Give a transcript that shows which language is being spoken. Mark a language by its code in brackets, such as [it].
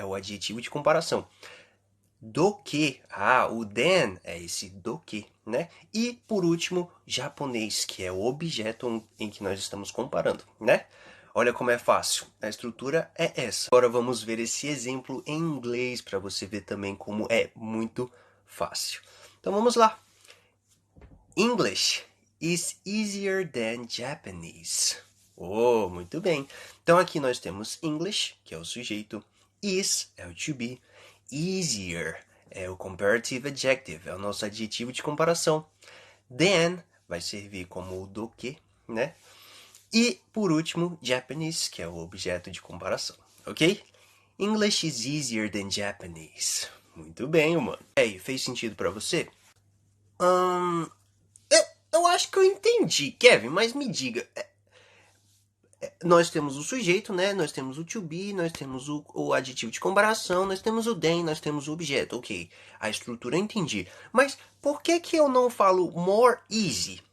[pt] É o adjetivo de comparação. Do que, o than é esse do que, né? E por último, japonês, que é o objeto em que nós estamos comparando, né? Olha como é fácil, a estrutura é essa. Agora vamos ver esse exemplo em inglês para você ver também como é muito fácil. Então vamos lá. [en] English is easier than Japanese. [pt] Oh, muito bem. Então aqui nós temos English, que é o sujeito, is é o to be, easier é o comparative adjective, é o nosso adjetivo de comparação. Than vai servir como o do que, né? E, por último, Japanese, que é o objeto de comparação, ok? [en] English is easier than Japanese. [pt] Muito bem, mano. E aí, fez sentido pra você? Eu acho que eu entendi, Kevin, mas me diga. Nós temos o sujeito, né? Nós temos o to be, nós temos o adjetivo de comparação, nós temos o than, nós temos o objeto. Ok, a estrutura eu entendi. Mas por que eu não falo more easy?